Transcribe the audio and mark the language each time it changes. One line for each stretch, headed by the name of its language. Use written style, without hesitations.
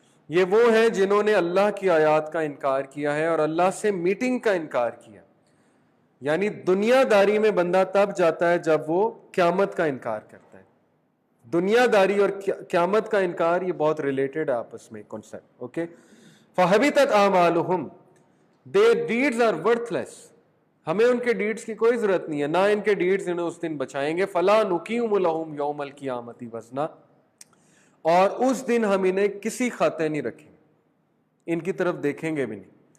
Urdu: یہ وہ ہیں جنہوں نے اللہ کی آیات کا انکار کیا ہے اور اللہ سے میٹنگ کا انکار کیا. یعنی دنیا داری میں بندہ تب جاتا ہے جب وہ قیامت کا انکار کرتا ہے. دنیا داری اور قیامت کا انکار یہ بہت ریلیٹڈ ہے آپس میں concept.
English: okay,
Arabic: فحبطت اعمالہم,
English: their deeds are worthless.
Urdu: ہمیں ان کے ڈیڈز کی کوئی ضرورت نہیں ہے, نہ ان کے ڈیڈز انہیں اس دن بچائیں گے.
Arabic: فلا نقیم لہم یوم القیامۃ وزنا,
Urdu: اور اس دن ہم انہیں کسی کھاتے نہیں رکھیں گے, ان کی طرف دیکھیں گے بھی نہیں.